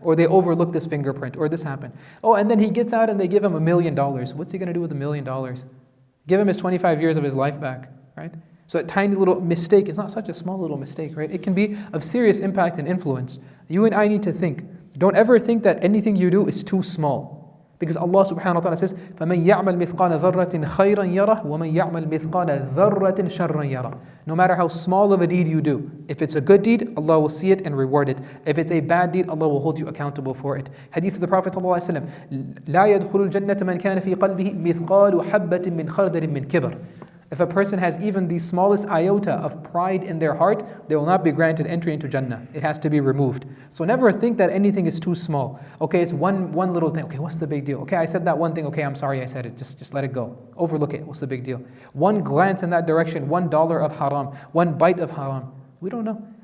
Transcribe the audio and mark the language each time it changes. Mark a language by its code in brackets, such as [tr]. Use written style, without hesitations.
[en] Or they overlooked this fingerprint, or this happened. And then he gets out and they give him $1 million. What's he going to do with $1 million? Give him his 25 years of his life back, right? So a tiny little mistake is not such a small little mistake, right? It can be of serious impact and influence. You and I need to think. Don't ever think that anything you do is too small. Because Allah subhanahu wa ta'ala says, [ar] فَمَنْ يَعْمَلْ مِثْقَالَ ذَرَّةٍ خَيْرًا يَرَهُ وَمَنْ يَعْمَلْ مِثْقَالَ ذَرَّةٍ شَرًّا يَرَهُ. [en] No matter how small of a deed you do, if it's a good deed, Allah will see it and reward it. If it's a bad deed, Allah will hold you accountable for it. Hadith of the Prophet ﷺ, [ar] لَا يَدْخُلُ الْجَنَّةَ مَنْ كَانَ فِي قَلْبِهِ مِثْقَالُ حَبَّةٍ مِّنْ خَرْدَلٍ مِّنْ كِبْرٍ. [en] If a person has even the smallest iota of pride in their heart, they will not be granted entry into Jannah. It has to be removed. So never think that anything is too small. Okay, it's one little thing. Okay, what's the big deal? Okay, I said that one thing. Okay, I'm sorry I said it. Just let it go. Overlook it. What's the big deal? One glance in that direction, $1 of haram, one bite of haram. We don't know.